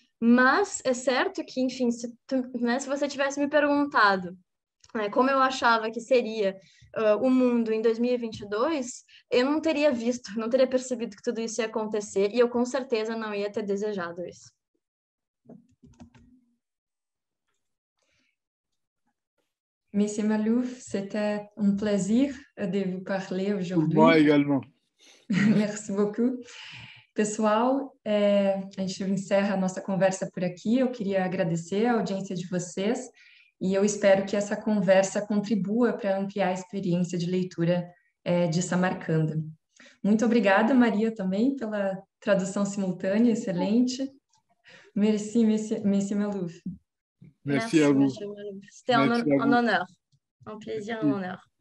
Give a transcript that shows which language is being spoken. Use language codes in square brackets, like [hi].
[pt] Mas é certo que, enfim, se você tivesse me perguntado, né, como eu achava que seria o mundo em 2022, eu não teria visto, não teria percebido que tudo isso ia acontecer e eu com certeza não ia ter desejado isso. [fr] Monsieur Malouf, c'était un plaisir de vous parler aujourd'hui. Moi également. Merci beaucoup. [pt] Pessoal, a gente encerra a nossa conversa por aqui. Eu queria agradecer a audiência de vocês e eu espero que essa conversa contribua para ampliar a experiência de leitura de Samarcanda. Muito obrigada, Maria, também, pela tradução simultânea, excelente. [fr] Merci, Monsieur Malouf. Merci à vous. C'était un honneur, un plaisir, un honneur.